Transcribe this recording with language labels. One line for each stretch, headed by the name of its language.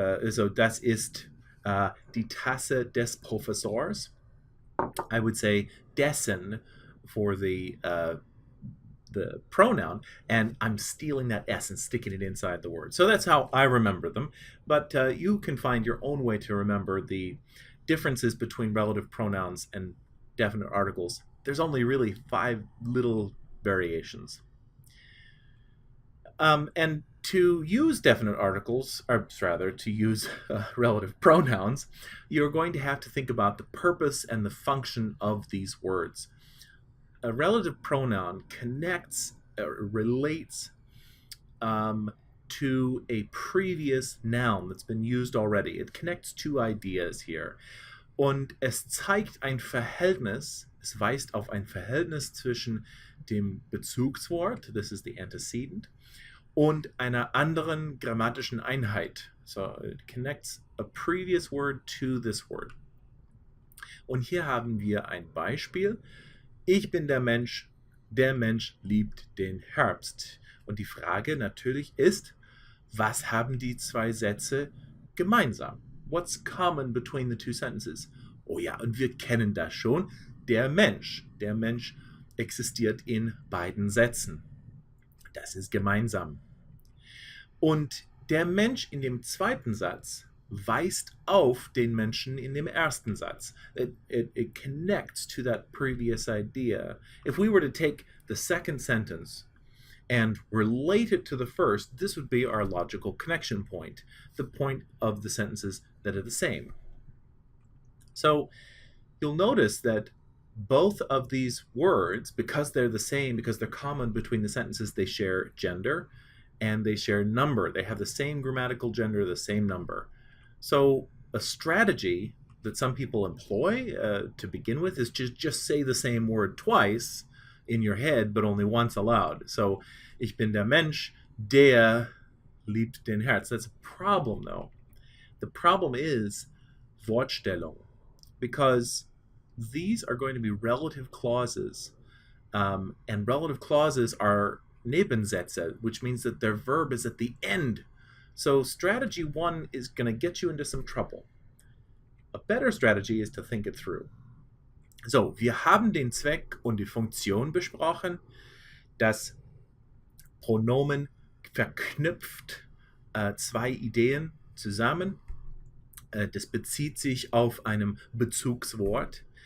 German: So das ist die Tasse des Professors.
English: I would say dessen for the pronoun, and I'm stealing that S and sticking it inside the word. So that's how I remember them, but you can find your own way to remember the differences between relative pronouns and definite articles. There's only really 5 little variations. And to use definite articles, or rather to use relative pronouns, you're going to have to think about the purpose and the function of these words. A relative pronoun connects, relates to a previous noun that's been used already. It connects 2 ideas here.
German: Und es zeigt ein Verhältnis, es weist auf ein Verhältnis zwischen dem Bezugswort,
English: this is the antecedent,
German: und einer anderen grammatischen Einheit.
English: So it connects a previous word to this word.
German: Und hier haben wir ein Beispiel. Ich bin der Mensch liebt den Herbst. Und die Frage natürlich ist, was haben die 2 Sätze gemeinsam?
English: What's common between the 2 sentences?
German: Oh ja, und wir kennen das schon. Der Mensch existiert in beiden Sätzen. Das ist gemeinsam. Und der Mensch in dem zweiten Satz weist auf den Menschen in dem ersten Satz.
English: It connects to that previous idea. If we were to take the second sentence and relate it to the first, this would be our logical connection point, the point of the sentences that are the same. So you'll notice that both of these words, because they're the same, because they're common between the sentences, they share gender and they share number. They have the same grammatical gender, the same number. So a strategy that some people employ to begin with is to just say the same word twice in your head, but only once aloud.
German: So, ich bin der Mensch, der liebt den Herz.
English: That's a problem, though. The problem is Wortstellung, because these are going to be relative clauses, and relative clauses are Nebensätze, which means that their verb is at the end. So strategy 1 is going to get you into some trouble. A better strategy is to think it through.
German: So, wir haben den Zweck und die Funktion besprochen. Das Pronomen verknüpft 2 Ideen zusammen. Das bezieht sich auf einem Bezugswort.